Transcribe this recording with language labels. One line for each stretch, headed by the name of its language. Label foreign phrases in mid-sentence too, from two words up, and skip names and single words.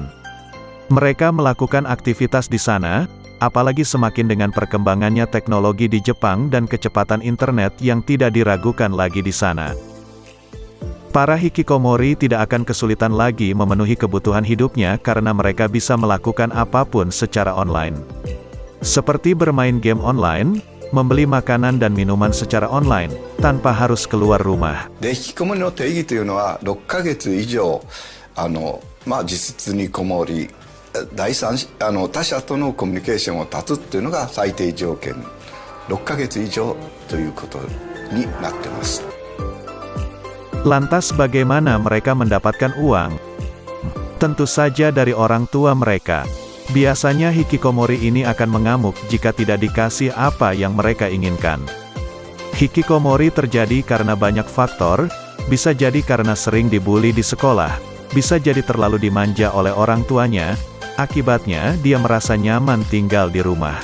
Indonesian: Mereka melakukan aktivitas di sana, apalagi semakin dengan perkembangannya teknologi di Jepang dan kecepatan internet yang tidak diragukan lagi di sana. Para hikikomori tidak akan kesulitan lagi memenuhi kebutuhan hidupnya karena mereka bisa melakukan apapun secara online. Seperti bermain game online, membeli makanan dan minuman secara online, tanpa harus keluar rumah.
Japanese: で、引きこもりの定義というのは、6ヶ月以上、実質にこもり、他者とのコミュニケーションを断つっていうのが最低条件。6ヶ月以上ということになってます。
Indonesian: Lantas bagaimana mereka mendapatkan uang? Tentu saja dari orang tua mereka. Biasanya hikikomori ini akan mengamuk jika tidak dikasih apa yang mereka inginkan. Hikikomori terjadi karena banyak faktor, bisa jadi karena sering dibully di sekolah, bisa jadi terlalu dimanja oleh orang tuanya, akibatnya dia merasa nyaman tinggal di rumah.